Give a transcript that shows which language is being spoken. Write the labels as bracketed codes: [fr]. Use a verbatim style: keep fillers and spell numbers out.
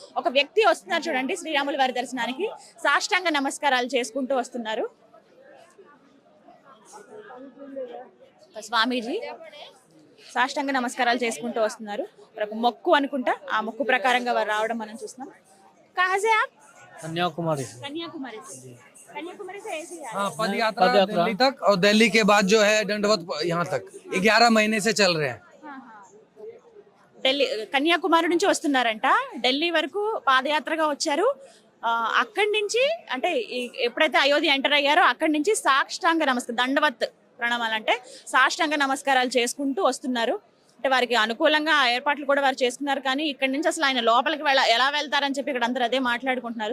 [te] ఒక వ్యక్తి వస్తున్నారు చూడండి శ్రీరాముల వారి దర్శనానికి, సాష్టాంగ నమస్కారాలు చేసుకుంటూ వస్తున్నారు స్వామీజీ. సాష్టాంగ నమస్కారాలు చేసుకుంటూ వస్తున్నారు. ఇక్కడ ఒక మొక్కు అనుకుంటా, ఆ మొక్కు ప్రకారంగా వారు రావడం మనం చూస్తున్నాం. [hi] కాజే ఆప్ कन्याकुमारी से। कन्याकुमारी से, कन्याकुमारी से ऐसे ही आ रहे हाँ, पद यात्रा दिल्ली तक और दिल्ली के बाद जो है दंडवत यहाँ तक ग्यारह महीने से चल रहे हैं। [te] ఢిల్లీ కన్యాకుమారి నుంచి వస్తున్నారంట, ఢిల్లీ వరకు పాదయాత్రగా వచ్చారు. ఆ, అక్కడి నుంచి అంటే ఈ- ఎప్పుడైతే అయోధ్య ఎంటర్ అయ్యారో అక్కడి నుంచి సాష్టాంగ నమస్కారం, దండవత్ ప్రణామాలు అంటే సాష్టాంగ నమస్కారాలు చేసుకుంటూ వస్తున్నారు. అంటే వారికి అనుకూలంగా ఆ ఏర్పాట్లు కూడా వారు చేసుకున్నారు. కానీ ఇక్కడి నుంచి అసలు ఆయన లోపలికి వెళ్ళ ఎలా వెళ్తారని చెప్పి ఇక్కడ అందరూ అదే మాట్లాడుకుంటున్నారు.